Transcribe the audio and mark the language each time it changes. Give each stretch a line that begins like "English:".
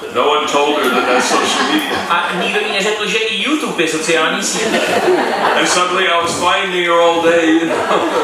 English: No one told her that that's social media.
Czech: A nikdo jí neřekl, že i YouTube je sociální sítě.
English: And suddenly I was finding her all day, you know.